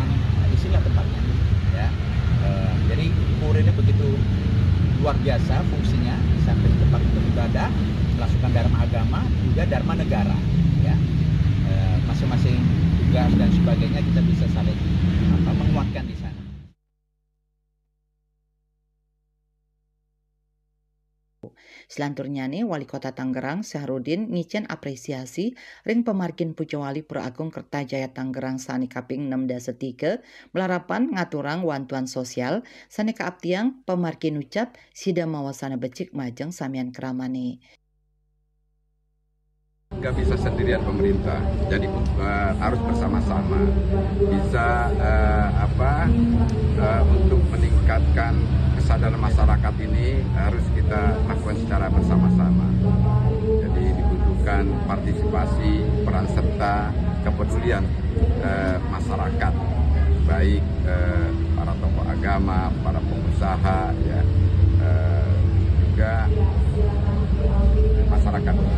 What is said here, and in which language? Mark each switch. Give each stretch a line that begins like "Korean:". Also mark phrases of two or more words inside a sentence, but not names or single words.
Indonesian: Nah, disinilah tempatnya. Ya, jadi pura ini begitu luar biasa fungsinya, di samping tempat untuk ibadah, melaksanakan dharma agama, juga dharma negara. Ya, masing-masing tugas dan sebagainya kita bisa saling menguatkan di sana.
Balinese: Selanturnya nih Wali Kota Tanggerang Sahrudin ngicen apresiasi ring pemargin Pujawali Pura Agung Kertajaya Tanggerang sani kaping 6 melarapan ngaturang wantuan sosial sani kaabtiang pemargin ucap sida mawasana becik majeng samian keramane.
Indonesian: Nggak bisa sendirian pemerintah, jadi harus bersama-sama. Bisa untuk meningkatkan kesadaran masyarakat ini harus kita lakukan secara bersama-sama. Jadi dibutuhkan partisipasi, peran serta, kepedulian masyarakat, baik para tokoh agama, para pengusaha, ya, juga masyarakat.